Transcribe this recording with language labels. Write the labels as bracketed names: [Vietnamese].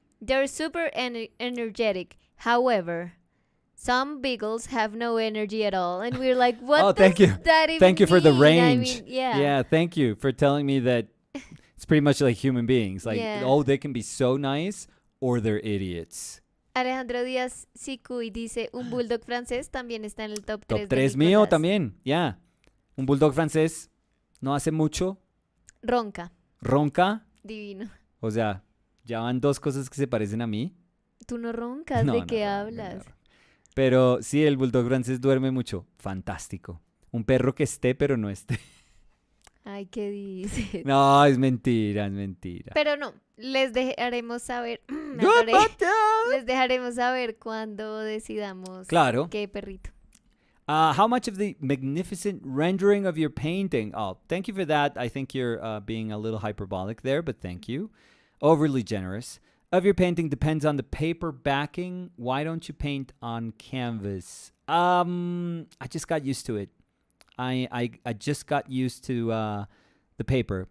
[English] They're super energetic. However, some beagles have no energy at all. And we're like, what does that even Thank you for the range. I mean, yeah. Yeah, thank you for telling me that it's pretty much like human beings. Like, they can be so nice or they're idiots. [Spanish] Alejandro Díaz Sicuy dice, un bulldog francés también está en el top 3 Top 3 mío también, yeah. Un bulldog francés no hace mucho. Ronca. Divino. O sea, ya van 2 cosas que se parecen a mí. Tú no roncas, ¿de qué hablas? Pero sí, el bulldog francés duerme mucho. Fantástico. Un perro que esté, pero no esté. Ay, ¿qué dices? No, es mentira. Pero no, les dejaremos saber. Les dejaremos saber cuando decidamos qué perrito. [English] How much of the magnificent rendering of your painting? Oh, thank you for that. I think you're being a little hyperbolic there, but thank you. Overly generous. Of your painting depends on the paper backing. Why don't you paint on canvas? I just got used to it. I just got used to the paper.